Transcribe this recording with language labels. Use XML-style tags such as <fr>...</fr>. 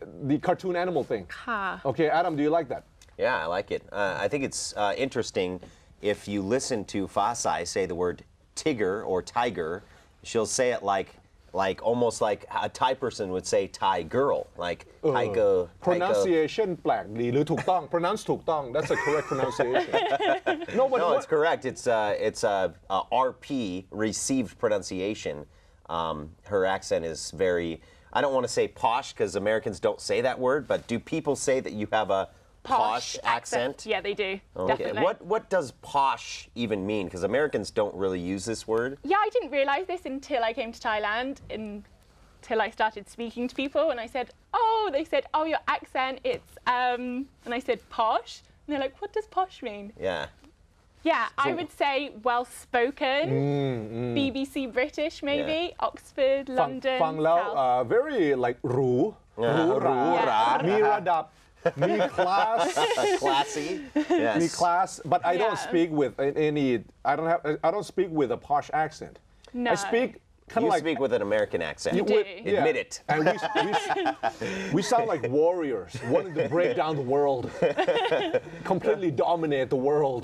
<en>The cartoon animal thing.</en> <th>ค่ะ</th> <en>Okay, Adam, do you like that? Yeah, I like it. I think it's interesting if you listen to Fasai say the word tigger or tiger, she'll say it like almost like a Thai person would say Thai girl, like tiger. Pronunciation</en> <th>แปลกดีหรือถูกต้อง</th> <en>pronounce</en> <th>ถูกต้อง</th> <en>That's a correct pronunciation. No, it's correct. It's a RP received pronunciation. Her accent is very. I don't want to say posh because Americans don't say that word, but do people say that you have a posh accent? Yeah, they do. Okay. Definitely. What does posh even mean? Because Americans don't really use this word. Yeah, I didn't realize this until I came to Thailand, until I started speaking to people, and I said, they said, your accent, it's, and I said, posh, and they're like, what does posh mean? Yeah. Yeah, I would say well-spoken, BBC British maybe, Oxford, London,</en> <th>ฟังแล้ว</th> <en>South. very like</en> <th>หรูหรา มีระดับ มี class</th> <en>Classy. Yes.</en> <th>มี</th> <en>class but I don't Yeah. speak with any I don't speak with a posh accent No. I speak kind You of like speak with an American accent. You do. Admit it. And we sound like warriors wanting to break down the world completely dominate the world</en>